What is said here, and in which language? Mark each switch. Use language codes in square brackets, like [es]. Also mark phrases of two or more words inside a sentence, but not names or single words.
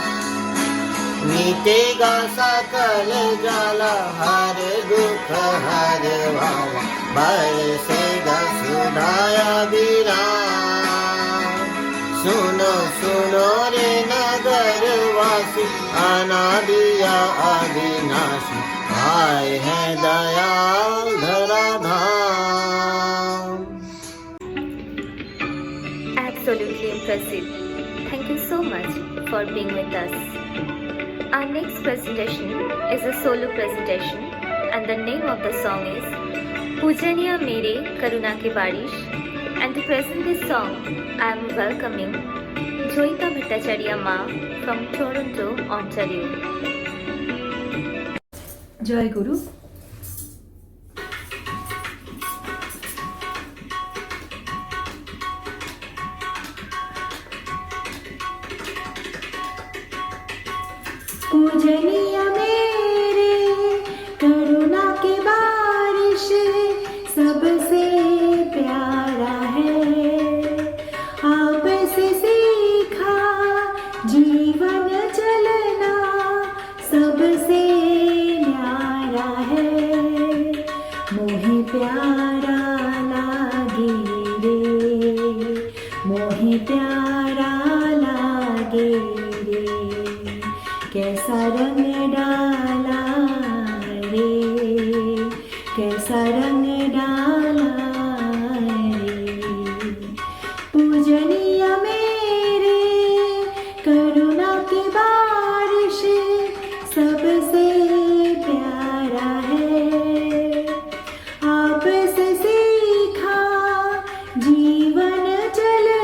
[hi] मिटेगा सकल जल हर दुख हर वाला बरसेगा सुधाया विराम। सुनो सुनो रे नगरवासी अनादिय अविनाशी आए हैं दयाल धराधाम। [en] Absolutely impressive. Thank you so much for being with us. Our next presentation is a solo presentation and the name of the song is Pujaniya Mere Karuna Ki Barish, and to present this song I am welcoming Joyita Bhattacharya Ma from Toronto, Ontario. [bn] জয় গুরু। [hi] पूजनिया मेरे करुणा की बारिश सबसे प्यारा है। आपसे सीखा जीवन चलना सबसे न्यारा है। मोहे प्यारा लागे रे, मोहे प्यारा लागे रे। कैसा रंग डाला रे, कैसा रंग डाला रे। पूजनिया मेरे करुणा की बारिश सबसे प्यारा है। आपसे सीखा जीवन चल